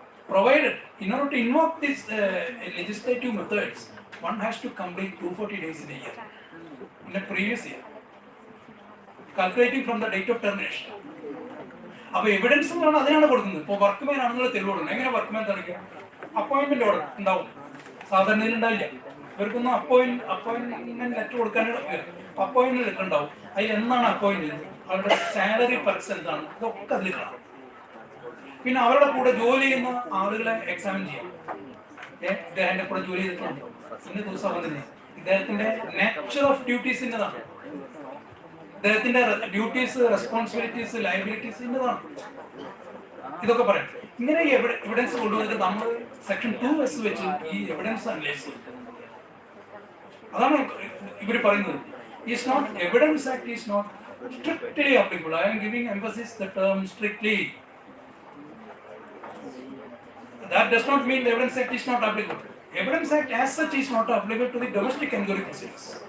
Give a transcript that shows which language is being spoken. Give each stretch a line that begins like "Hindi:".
English: Provided in order to invoke these legislative methods, one has to complete 240 days in a year, in a previous year, calculating from the date of termination.
Malayalam: അപ്പോൾ evidence എന്ന് പറഞ്ഞാൽ അതിനാണ് കൊടുക്കുന്നത്. ഇപ്പോൾ workman ആണെന്നുള്ള തെളിവ് കൊടുക്കുന്നത്. എങ്ങനെ വർക്ക്മാൻ തെളിയിക്കുക? അപ്പോയിന്റ്മെന്റ് ഓർഡർ ഉണ്ടാവും, സാധാരണ ഉണ്ടാവില്ല. ഇവർക്കൊന്നും അപ്പോയിന്റ്മെന്റ് ലെറ്റർ കൊടുക്കാനുള്ള അപ്പോയിന്റ്മെന്റ് ലെറ്റർ ഉണ്ടാവും. അതിൽ എന്നാണ് അപ്പോയിന്റ് ചെയ്തത്, അവരുടെ സാലറി പെർക്സ് എന്താണ്, ഇതൊക്കെ അതിൽ കാണാം. പിന്നെ അവരുടെ കൂടെ ജോലി ചെയ്യുന്ന ആളുകളെ എക്സാമിൻ ചെയ്യാം. ഇദ്ദേഹത്തിന്റെ കൂടെ ജോലി ചെയ്തിട്ടുണ്ട്, ഇന്ന ദിവസം വന്നത്, ഇദ്ദേഹത്തിന്റെ നേച്ചർ ഓഫ് ഡ്യൂട്ടീസ് ഇന്നതാണ്, ഇദ്ദേഹത്തിന്റെ ഡ്യൂട്ടീസ്, റെസ്പോൺസിബിലിറ്റീസ്, ലയബിലിറ്റീസ് ഇന്നതാണ്. ഇതൊക്കെ പറയാം. ഇങ്ങനെ ഈ എവിഡൻസ് കൊണ്ടുവന്നിട്ട് നമ്മൾ സെക്ഷൻ 2S വെച്ച് ഈ എവിഡൻസ് അനലൈസ് ചെയ്യും. അതാണ് ഇവർ പറയുന്നത്.
English: Is not Evidence Act is not strictly applicable. I am giving emphasis the term strictly. That does not mean the Evidence Act is not applicable. Evidence Act as such is not applicable to the domestic inquiry proceedings.